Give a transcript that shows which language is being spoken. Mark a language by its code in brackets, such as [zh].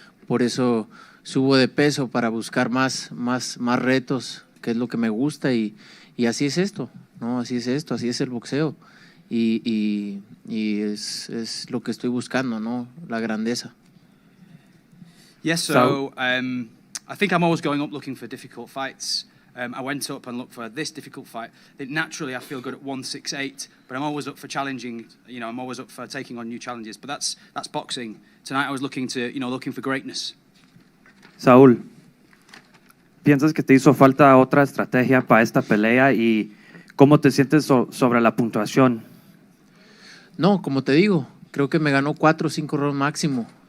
[es] Por eso subo de peso, para buscar más retos, que es lo que me gusta, y así es esto, ¿no? Así es esto, así es el boxeo. Y es lo que estoy buscando, ¿no? La grandeza. [en] Yes, so I think I'm always going up looking for difficult fights. I went up and looked for this difficult fight. Naturally, I feel good at 168, but I'm always up for challenging. I'm always up for taking on new challenges. But that's boxing. Tonight, I was looking for greatness. [es] Saúl, ¿piensas que te hizo falta otra estrategia para esta pelea y cómo te sientes sobre la puntuación? No, como te digo, creo que me ganó 4 o 5 rounds máximo.